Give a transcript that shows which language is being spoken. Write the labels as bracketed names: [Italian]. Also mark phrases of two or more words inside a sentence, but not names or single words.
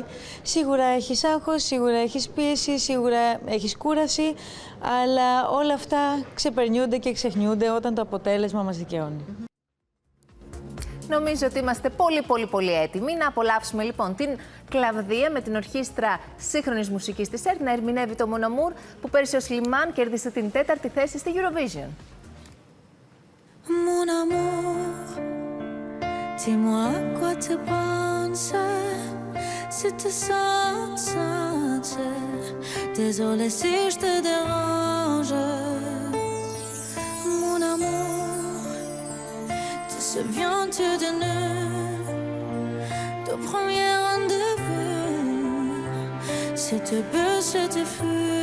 [Greek] Σίγουρα έχεις άγχος, σίγουρα έχεις πίεση, σίγουρα έχεις κούραση, αλλά όλα αυτά ξεπερνιούνται και ξεχνιούνται όταν το αποτέλεσμα μας δικαιώνει. Νομίζω ότι είμαστε πολύ έτοιμοι να απολαύσουμε λοιπόν την Κλαβδία με την ορχήστρα σύγχρονης μουσικής της ΕΡΤ να ερμηνεύει το Mon Amour που πέρυσι ο Σλιμάν κέρδισε την 4η θέση στη Eurovision. [French] Mon amour, dis-moi à quoi tu penses, si tu sens, désolé si je te dérange. Mon amour, te souviens-tu de nous, de premier rendez-vous, c'était beau, c'était fou.